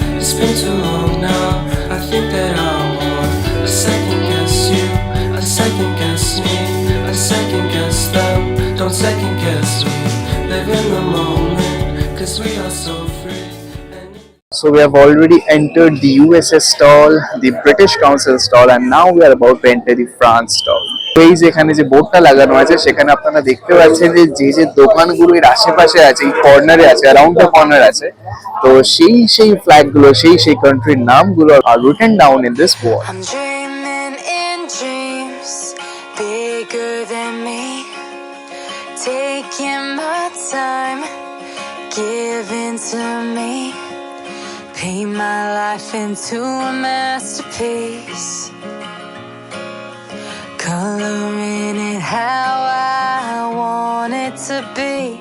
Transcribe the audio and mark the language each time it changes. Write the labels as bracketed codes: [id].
[en] It's been too long now. I think that I want a second guess you, a second guess me, a second guess them. Don't second guess me. Live in the moment, 'cause we are so free. So we have already entered the USA stall, the British Council stall, and now we are about to enter the France stall. [bn] এই যে এখানে যে বোর্ডটা লাগানো আছে সেখানে আপনারা দেখতে পাচ্ছেন যে যে দোকানগুলো এর আশেপাশে আছে, এই কর্নারে আছে, [en] around the corner [bn] আছে, তো সেই ফ্ল্যাগ গুলো, সেই কান্ট্রির নামগুলো [en] Are written down in this board. I'm dreaming in dreams bigger than me, taking my time, giving to me, paint my life into a masterpiece, coloring it how I want it to be.